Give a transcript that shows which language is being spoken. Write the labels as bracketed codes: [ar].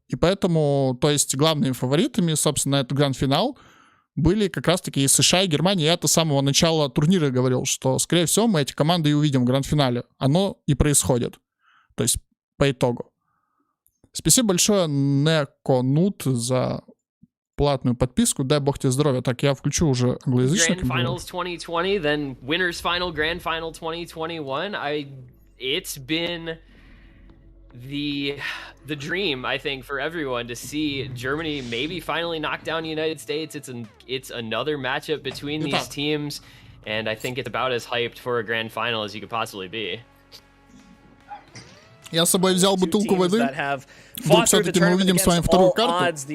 [ru] И поэтому, то есть главными фаворитами, собственно, на этот гранд-финал были как раз-таки и США, и Германия. Я это с самого начала турнира говорил, что, скорее всего, мы эти команды и увидим в гранд-финале. Оно и происходит. То есть по итогу. Спасибо большое, Неконут, за платную подписку. Дай бог тебе здоровья. Так, я включу уже англоязычный. [en] Grand Finals 2020, then Winners Final, Grand Final 2021. It's been the dream, I think, for everyone to see Germany maybe finally knock down the United States. It's another matchup between these teams, and I think it's about as hyped for a grand final as you could possibly be. [ru] Я с собой взял бутылку воды. Вдруг все-таки мы увидим с вами вторую карту.